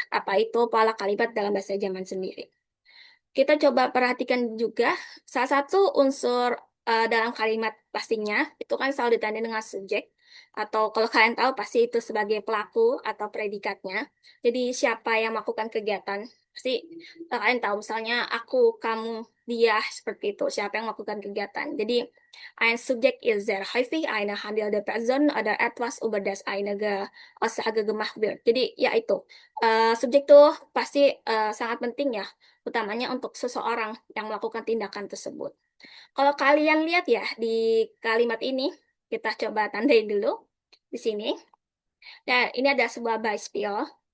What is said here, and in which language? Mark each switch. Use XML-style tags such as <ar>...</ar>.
<id>Apa itu pola kalimat dalam bahasa Jerman sendiri. Kita coba perhatikan juga salah satu unsur dalam kalimat pastinya itu kan selalu ditandai dengan subjek atau kalau kalian tahu pasti itu sebagai pelaku atau predikatnya. Jadi siapa yang melakukan kegiatan pasti kalian tahu misalnya aku, kamu, dia seperti itu siapa yang melakukan kegiatan. Jadi</id> <de>ein Subjekt ist sehr häufig eine handelnde Person oder etwas über das einige Aussage gemacht wird.</de> <id>Jadi ya itu subjek tuh pasti sangat penting ya utamanya untuk seseorang yang melakukan tindakan tersebut. Kalau kalian lihat ya di kalimat ini, kita coba tandai dulu di sini. Dan ini ada sebuah Beispiel.</id>